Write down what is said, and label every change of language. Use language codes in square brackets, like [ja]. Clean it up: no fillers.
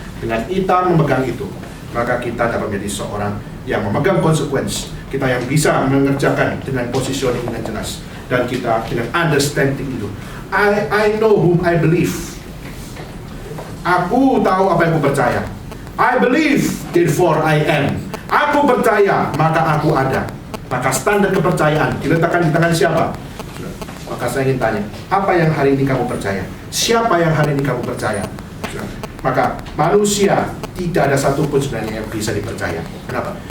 [id] Dengan kita memegang itu, maka kita dapat menjadi seorang yang memegang konsekuensi. Kita yang bisa mengerjakan dengan positioning dengan jelas. Dan kita dengan understanding itu. [en] I know whom I believe. [id] Aku tahu apa yang aku percaya. [en] I believe, therefore I am. [id] Aku percaya, maka aku ada. Maka standar kepercayaan diletakkan di tangan siapa? Maka saya ingin tanya, apa yang hari ini kamu percaya? Siapa yang hari ini kamu percaya? Maka manusia tidak ada satupun sebenarnya yang bisa dipercaya. Kenapa?